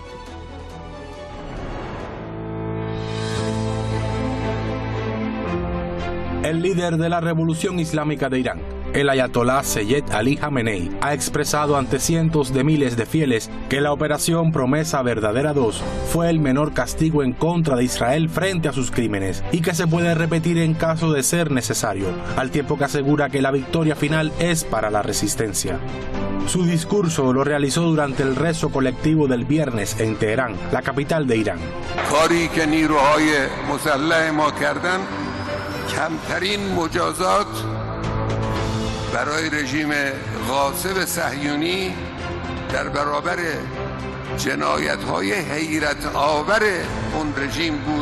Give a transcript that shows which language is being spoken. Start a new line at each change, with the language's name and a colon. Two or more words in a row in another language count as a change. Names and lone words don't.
Spanish: El líder de la Revolución Islámica de Irán, el ayatolá Seyed Ali Jamenei, ha expresado ante cientos de miles de fieles que la operación Promesa Verdadera 2 fue el menor castigo en contra de Israel frente a sus crímenes y que se puede repetir en caso de ser necesario, al tiempo que asegura que la victoria final es para la resistencia. Su discurso lo realizó durante el rezo colectivo del viernes en Teherán, la capital de Irán.
Persian: کمترین مجازات برای رژیم غاصب صهیونی در برابر جنایت‌های حیرت آور اون رژیم بود.